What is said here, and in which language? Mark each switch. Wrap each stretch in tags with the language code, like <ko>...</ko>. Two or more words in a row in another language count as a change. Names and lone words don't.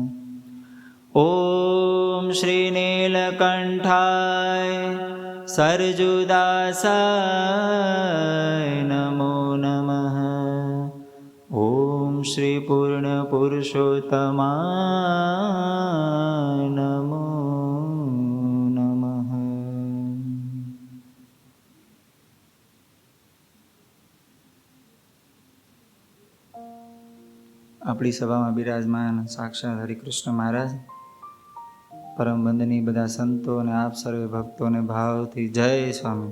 <sa>ॐ श्री नीलकण्ठाय सरजुदासाय नमो नमः। ॐ श्री पूर्णपुरुषोत्तमाय नमो नमः।</sa> <gu>આપણી સભામાં બિરાજમાન સાક્ષાત હરિકૃષ્ણ મહારાજ, પરમ વંદનીય બધા સંતો અને આપ સર્વે ભક્તોને ભાવથી જય સ્વામી.</gu>